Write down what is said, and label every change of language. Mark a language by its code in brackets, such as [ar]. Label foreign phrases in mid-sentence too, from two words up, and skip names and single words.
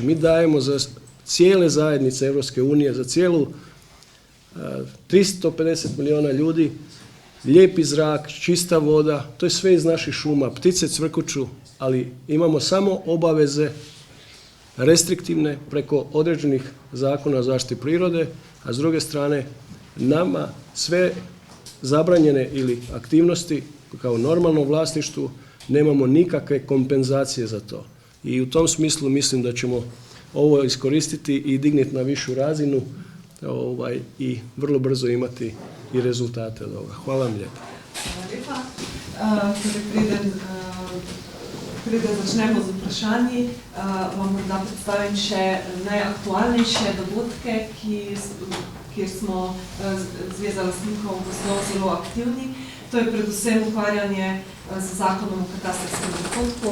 [hr] Mi dajemo za cijele zajednice Europske unije, za cijelu 350 milijuna ljudi, lijepi zrak, čista voda, to je sve iz naših šuma, ptice cvrkuću, ali imamo samo obaveze restriktivne preko određenih zakona o zaštiti prirode, a s druge strane nama sve zabranjene ili aktivnosti kao normalno vlasništvu nemamo nikakve kompenzacije za to. I u tom smislu mislim da ćemo ovo iskoristiti i digniti na višu razinu i vrlo brzo imati i rezultate od ovoga. Hvala vam lijepo. [sl] Hvala lepa. Preden začnemo z vprašanji, vam morda predstavim še najaktualnejše dogodke, kjer smo Zveza lastnikov gozdov zelo aktivni. To je predvsem ukvarjanje z zakonom o katastrskem dohodku.